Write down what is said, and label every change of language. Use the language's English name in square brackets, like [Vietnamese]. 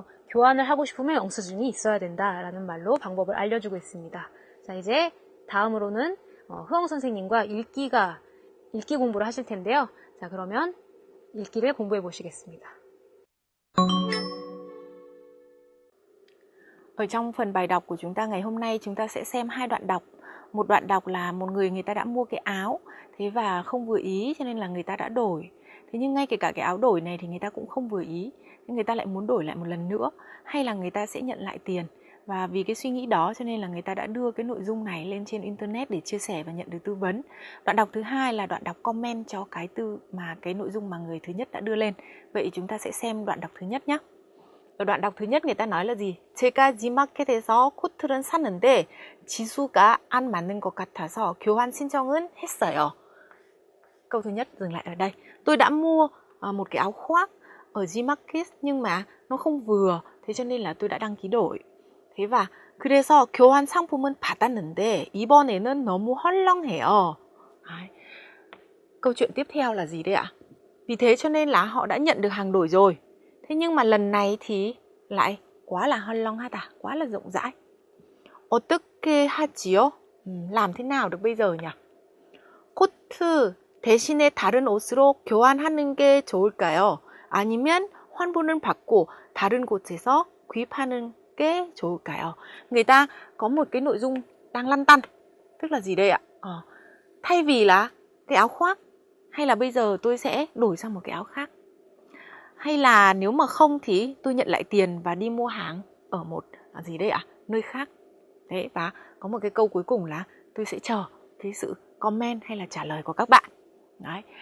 [Korean] 교환을 하고 싶으면 영수증이 있어야 된다라는 말로 방법을 알려주고 있습니다. 자, 이제 다음으로는 흐엉 선생님과 읽기 공부를 하실 텐데요. 자, 그러면 읽기를 공부해 보시겠습니다. [Vietnamese] Ở trong phần bài đọc của chúng ta ngày hôm nay, chúng ta sẽ xem hai đoạn đọc. Một đoạn đọc là một người ta đã mua cái áo, thế và không vừa ý cho nên là người ta đã đổi. Thế nhưng ngay kể cả cái áo đổi này thì người ta cũng không vừa ý, người ta lại muốn đổi lại một lần nữa, hay là người ta sẽ nhận lại tiền. Và vì cái suy nghĩ đó cho nên là người ta đã đưa cái nội dung này lên trên internet để chia sẻ và nhận được tư vấn. Đoạn đọc thứ hai là đoạn đọc comment cho cái nội dung mà người thứ nhất đã đưa lên. Vậy chúng ta sẽ xem đoạn đọc thứ nhất nhé. ở đoạn đọc thứ nhất người ta nói là gì? [Korean] 제가 G마켓에서 코트를 샀는데 지수가 안 맞는 것 같아서 교환 신청은 했어요. [Vietnamese] Câu thứ nhất dừng lại ở đây. Tôi đã mua một cái áo khoác ở Gmarket nhưng mà nó không vừa, thế cho nên là tôi đã đăng ký đổi. Thế và [Korean] 그래서 교환 상품은 받았는데 이번에는 너무 헐렁해요. [Vietnamese] Đấy. Câu chuyện tiếp theo là gì đây ạ? Vì thế cho nên là họ đã nhận được hàng đổi rồi. Thế nhưng mà lần này thì lại quá là 헐렁하다, quá là rộng rãi. [Korean] 어떻게 하지요? [Vietnamese] làm thế nào được bây giờ nhỉ? [Korean] 코트 대신에 다른 옷으로 교환하는 게 좋을까요? 아니면 환불을 받고 다른 곳에서 구입하는 게 좋을까요? [Vietnamese] Người ta có một cái nội dung đang lăn tăn. Tức là gì đây ạ? Thay vì là cái áo khoác, hay là bây giờ tôi sẽ đổi sang một cái áo khác. Hay là nếu mà không thì tôi nhận lại tiền và đi mua hàng ở một gì đây ạ? Nơi khác. Đấy, và có một cái câu cuối cùng là tôi sẽ chờ cái sự comment hay là trả lời của các bạn. Đấy.